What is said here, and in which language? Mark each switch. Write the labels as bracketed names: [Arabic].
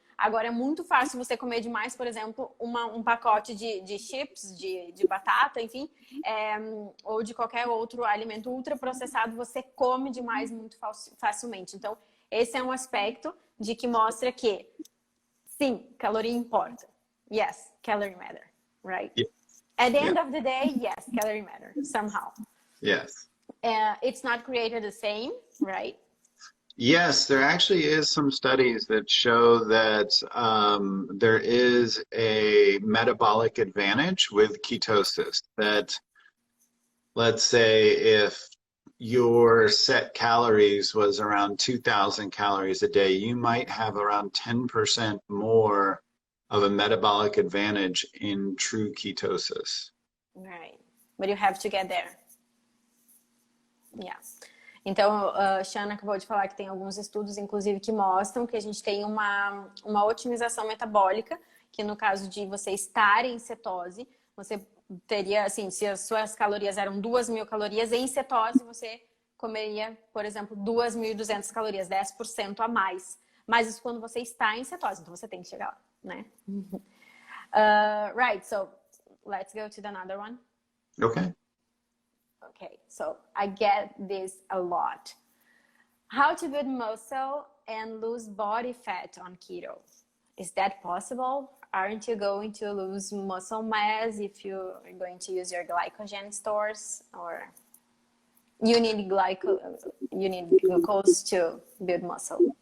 [Portuguese] Agora, é muito fácil você comer demais, por exemplo, um pacote de chips, de batata, enfim, ou de qualquer outro alimento ultraprocessado, você come demais muito facilmente. Então, esse é um aspecto de que mostra que, sim, caloria importa. [English] Yes, calorie matter, right? Yeah. At the end of the day, yes, calorie matter, somehow. Yes. It's not created the same, right? Yes, there actually is some studies that show that there is a metabolic advantage with ketosis. That, let's say, if your set calories was around 2,000 calories a day, you might have around 10% more of a metabolic advantage in true ketosis. Right. But you have to get there. Yeah. [Portuguese] Então, Shana acabou de falar que tem alguns estudos, inclusive, que mostram que a gente tem uma otimização metabólica, que no caso de você estar em cetose, você teria, assim, se as suas calorias eram 2.000 calorias, em cetose você comeria, por exemplo, 2.200 calorias, 10% a mais. Mas isso quando você está em cetose, então você tem que chegar lá, né? [English] Right, so let's go to another one. Okay. Okay, so I get this a lot. How to build muscle and lose body fat on keto? Is that possible? Aren't you going to lose muscle mass if you're going to use your glycogen stores, or you need glucose to build muscle?